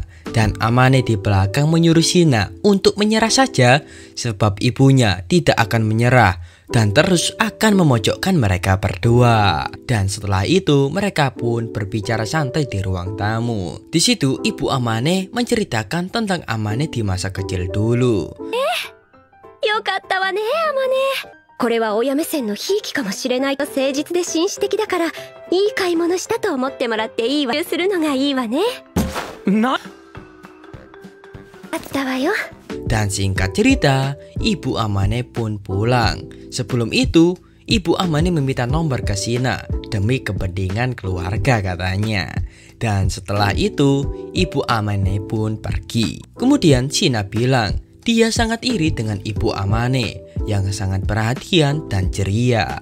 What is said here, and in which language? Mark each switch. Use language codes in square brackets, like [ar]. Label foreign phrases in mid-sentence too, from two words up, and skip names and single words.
[id] Dan Amane di belakang menyuruh Shina untuk menyerah saja, sebab ibunya tidak akan menyerah dan terus akan memojokkan mereka berdua. Dan setelah itu mereka pun berbicara santai di ruang tamu. Di situ ibu Amane menceritakan tentang Amane di masa kecil dulu. [ja] よかったわね、アマネ。これは親目線のひいきかもしれないと誠実で紳士的だから、いい買い物したと思ってもらっていいわ。するのがいいわね。あったわよ。 [id] Dan singkat cerita, ibu Amane pun pulang. Sebelum itu, ibu Amane meminta nomor ke Shina demi kepentingan keluarga katanya. Dan setelah itu, ibu Amane pun pergi. Kemudian Shina bilang, dia sangat iri dengan ibu Amane yang sangat perhatian dan ceria.